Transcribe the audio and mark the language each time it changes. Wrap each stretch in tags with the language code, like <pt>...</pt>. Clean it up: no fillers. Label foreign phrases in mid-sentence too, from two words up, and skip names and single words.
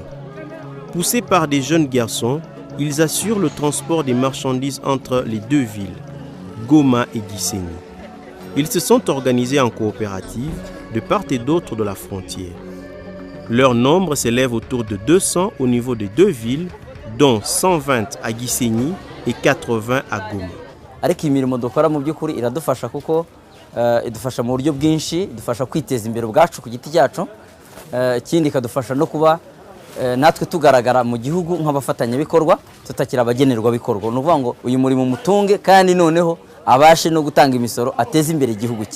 <fr>Poussés par des jeunes garçons, ils assurent le transport des marchandises entre les deux villes, Goma et Gisenyi. Ils se sont organisés en coopérative de part et d'autre de la frontière. Leur nombre s'élève autour de 200 au niveau des deux villes, dont 120 à Gisenyi et 80 à Goma.</fr> <rw>Ariko imirimo dukora mu by'ukuri iradufasha kuko idufasha mu buryo bwinshi, idufasha kwiteza imbere ubwacu ku giti cyacu, ikindi kadufasha no kuba natwe tugaragara mu gihugu nk'abafatanyabikorwa tutakira abagenerwa bikorwa. No kuvuga ngo uyu murimo mutunge kandi noneho abashe no gutanga imisoro ateze imbere igihugu cye.</rw>